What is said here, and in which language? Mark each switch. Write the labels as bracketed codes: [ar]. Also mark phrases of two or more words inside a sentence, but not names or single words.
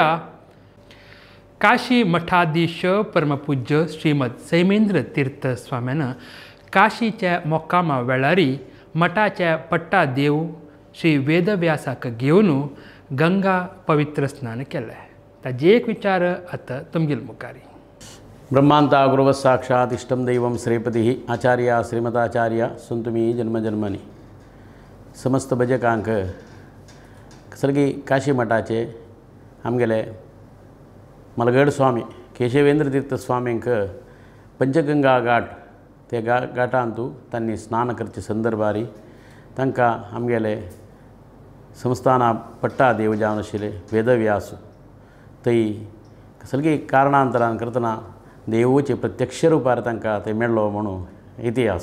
[kok] काशी मठाधीश परमपूज्य श्रीमद सैमेंद्र तीर्थ स्वाम्यान काशीचे मोक्कामा वेळारी मठाचे पट्टा देव श्री वेदव्यासाक घेवन गंगा पवित्र स्नान केले। ताजे एक विचार आता तुमगेल मुखारी। [sa] ब्रह्मांता गुरुवः साक्षात् इष्टं दैवं श्रीपतिः आचार्य श्रीमताचार्य सुंतुमी जन्मजन्मनि। [kok] समस्त भजकांक सर्गी काशी मठाचे आमगेले मलगड स्वामी केशवेंद्र तीर्थ स्वामींक पंचगंगा घाट ते घाटांतू तांणी स्नान करचे संदर्भारी तांकां आमगेले संस्थाना पट्टा देव जावन आशिल्ले वेदव्यास थंय सगळी कारणांतरान करतना देवूचे प्रत्यक्ष रुपार तांकां थंय मेळ्ळो म्हणून इतिहास।